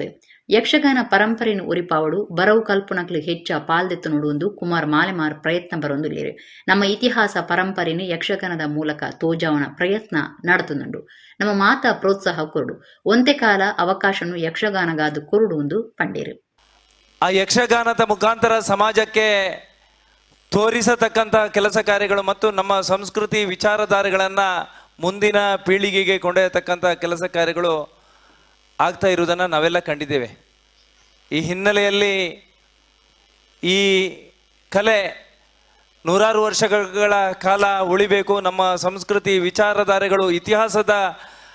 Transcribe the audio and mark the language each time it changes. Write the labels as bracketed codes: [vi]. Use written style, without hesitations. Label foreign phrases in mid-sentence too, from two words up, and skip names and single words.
[tcy] ಯಕ್ಷಗಾನ ಪರಂಪರೆಯನ್ನು ಉರಿಪಾವಡು ಬರವು ಕಲ್ಪನಕ್ಲು ಹೆಚ್ಚ ಪಾಲ್ದೆತ್ತು ನೋಡುವುದು ಕುಮಾರ್ ಮಾಲೆಮಾರ್ ಪ್ರಯತ್ನ ಬರೊಂದುಲ್ಲೇರು. ನಮ್ಮ ಇತಿಹಾಸ ಪರಂಪರೆಯನ್ನು ಯಕ್ಷಗಾನದ ಮೂಲಕ ತೋಜಾವನ ಪ್ರಯತ್ನ ನಡೆತುಂಡು. ನಮ್ಮ ಮಾತ ಪ್ರೋತ್ಸಾಹ ಕೊರಡು ಒಂತೆ ಕಾಲ ಅವಕಾಶನು ಯಕ್ಷಗಾನಗಾದು ಕೊರಡು ಒಂದು ಪಂಡೇರು. [kn] ಆ ಯಕ್ಷಗಾನದ ಮುಖಾಂತರ ಸಮಾಜಕ್ಕೆ ತೋರಿಸತಕ್ಕಂಥ ಕೆಲಸ ಕಾರ್ಯಗಳು ಮತ್ತು ನಮ್ಮ ಸಂಸ್ಕೃತಿ ವಿಚಾರಧಾರೆಗಳನ್ನು ಮುಂದಿನ ಪೀಳಿಗೆಗೆ ಕೊಂಡೊಯ್ಯತಕ್ಕಂಥ ಕೆಲಸ ಕಾರ್ಯಗಳು ಆಗ್ತಾ ಇರುವುದನ್ನು ನಾವೆಲ್ಲ ಕಂಡಿದ್ದೇವೆ. ಈ ಹಿನ್ನೆಲೆಯಲ್ಲಿ ಈ ಕಲೆ ನೂರಾರು ವರ್ಷಗಳ ಕಾಲ ಉಳಿಬೇಕು, ನಮ್ಮ ಸಂಸ್ಕೃತಿ ವಿಚಾರಧಾರೆಗಳು ಇತಿಹಾಸದ